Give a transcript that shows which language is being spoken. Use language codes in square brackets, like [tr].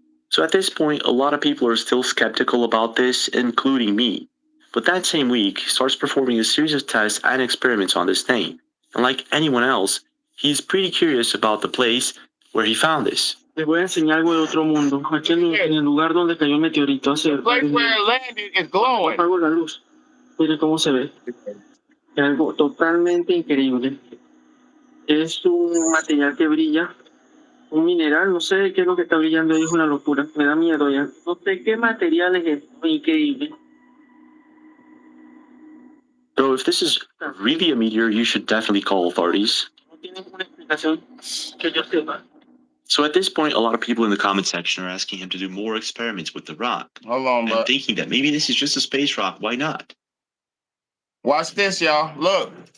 [en] So at this point, a lot of people are still skeptical about this, including me. But that same week, he starts performing a series of tests and experiments on this thing. And like anyone else, he's pretty curious about the place where he found this. [es] Les voy a enseñar algo de otro mundo. Aquí en el lugar donde cayó el meteorito hace [en] The place where it landed is glowing. [es] apago la luz. Mire cómo se ve. Es algo totalmente increíble. Es un material que brilla, un mineral, no sé qué es lo que está brillando ahí, es una locura. Me da miedo ya. No sé qué material es esto, increíble. [en] So if this is really a meteor, you should definitely call authorities. [es] No tiene una explicación que yo sepa. [en] So at this point, a lot of people in the comment section are asking him to do more experiments with the rock. Hold on, And bro. thinking that maybe this is just a space rock. Why not? Watch this, y'all. Look.